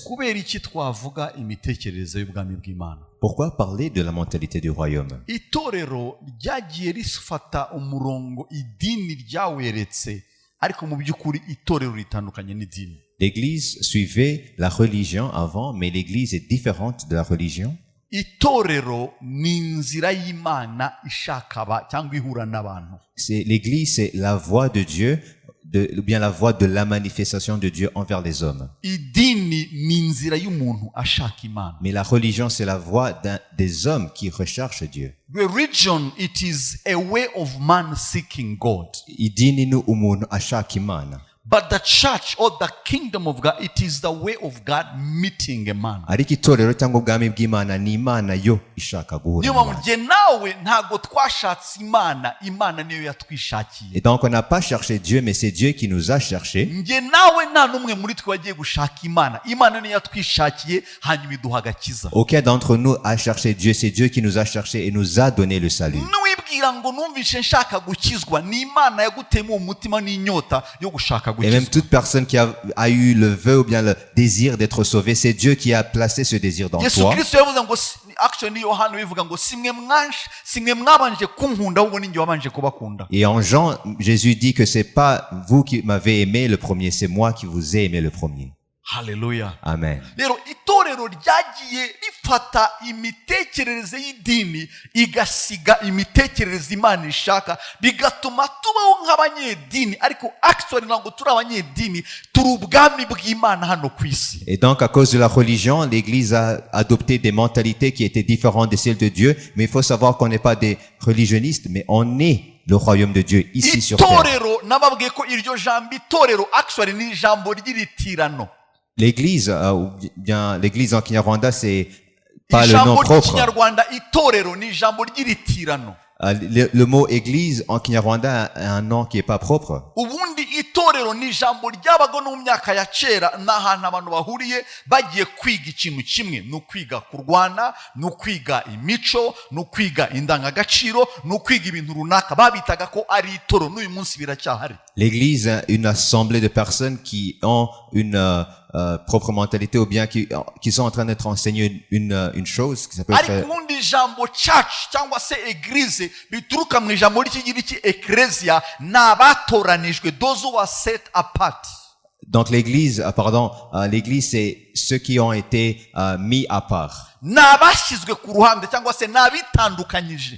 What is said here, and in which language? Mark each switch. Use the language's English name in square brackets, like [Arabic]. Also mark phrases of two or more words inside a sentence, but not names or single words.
[Kinyarwanda] kubera iki twavuga imitekerereze y'ubwami bw'Imana? [French] Pourquoi parler de la mentalité du royaume? [Kinyarwanda] Itorero ryagiye rifata umurongo idini ryaweretse, ariko mu by'ukuri itorero ritandukanye n'idini. [French] L'église suivait la religion avant, mais l'église est différente de la religion. [Kinyarwanda] Itorero ni inzira y'Imana ishaka cyangwa ihura n'abantu. [French] L'église, c'est la voie de Dieu, ou bien la voie de la manifestation de Dieu envers les hommes. [Kinyarwanda] Idini ni inzira y'umuntu ashaka Imana. [French] Mais la religion, c'est la voie des hommes qui recherchent Dieu. [English] Religion, it is a way of man seeking God. [Kinyarwanda] Idini ni umuntu ashaka Imana. [English] But the church or the kingdom of God, it is the way of God meeting a man. [Kinyarwanda] Ariko itorero cyangwa ubwami bw'Imana ni Imana yo ishaka guhura niyo mpamvu njye nawe ntago twashatse Imana, Imana niyo yatwishakiye. [French] Et donc on n'a pas cherché Dieu, mais c'est Dieu qui nous a cherché. [Kinyarwanda] Njye nawe nta n'umwe muri twe wagiye gushaka Imana, Imana niyo yatwishakiye hanyuma iduha agakiza. [French] Aucun d'entre nous a cherché Dieu, c'est Dieu qui nous a cherché et nous a donné le salut. [Kinyarwanda] Niwibwira ngo numvishe nshaka gukizwa, ni Imana yagutemo umutima n'inyota yo gushaka gukizwa. [French] Et même toute personne qui a eu le vœu ou bien le désir d'être sauvé, c'est Dieu qui a placé ce désir dans Yesu toi. [Kinyarwanda] Kristo yavuze ngo actually Yohana bivuga ngo simwe mwabanje kunkunda ahubwo ninjye wabanje kubakunda. [French] Et en Jean, Jésus dit que c'est pas vous qui m'avez aimé le premier, c'est moi qui vous ai aimé le premier. Hallelujah. Amen. [Kinyarwanda] Rero itorero ryagiye rifata imitekerereze y'idini igasiga imitekerereze Imana ishaka, bigatuma tubaho nk'abanyedini, ariko actually ntabwo turi abanyedini, turi ubwami bw'Imana hano ku isi. [French] Et donc à cause de la religion, l'Église a adopté des mentalités qui étaient différentes de celles de Dieu, mais il faut savoir qu'on n'est pas des religionnistes, mais on est le royaume de Dieu ici sur terre. [Kinyarwanda] Itorero nababwiye ko iryo jambo itorero actually ni ijambo ry'iritirano. [French] L'église, ou bien l'église en Kinyarwanda, c'est pas le nom propre. Le mot église en Kinyarwanda a un nom qui est pas propre. [Kinyarwanda] Ubundi itorero ni ijambo ryabago no mu myaka ya kera n'ahantu abantu bahuriye bagiye kwiga ikintu kimwe, no kwiga kurwana, no kwiga imico, no kwiga indangagaciro, no kwiga ibintu runaka, babitaga ko ari itoro, n'uyu munsi biracyahari. [French] L'église, une assemblée de personnes qui ont une propre mentalité, ou bien qui sont en train d'être enseignées une chose qui s'appelle [Kinyarwanda] ijambo church cyangwa se église bituruka mu ijambo ry'ikigiriki ecclesia, n'abatoranijwe, [English] those who are set apart. [French] Donc l'église, l'église c'est ceux qui ont été mis à part. [Kinyarwanda] N'abashyizwe ku ruhande cyangwa se n'abitandukanyije.